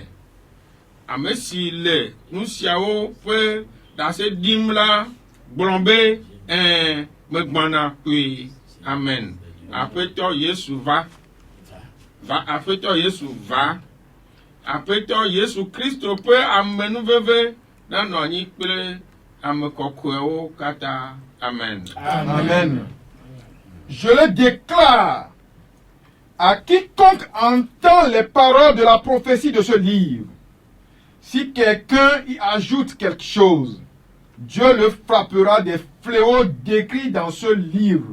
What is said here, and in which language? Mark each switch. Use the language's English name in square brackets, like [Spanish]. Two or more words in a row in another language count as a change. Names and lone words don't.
[Ewe] Ame si le nu siawo ƒe ɖase ɖim la gblɔ be megbɔna kpui. Amen. Aƒetɔ Yesu va. Aƒetɔ Yesu va. Aƒetɔ Yesu Kristo ƒe amenuveve nanɔ anyi kple ame kɔkɔewo katã. Amen. Amen. [French] Je le déclare à quiconque entend les paroles de la prophétie de ce livre. Si quelqu'un y ajoute quelque chose, Dieu le frappera des fléaux décrits dans ce livre.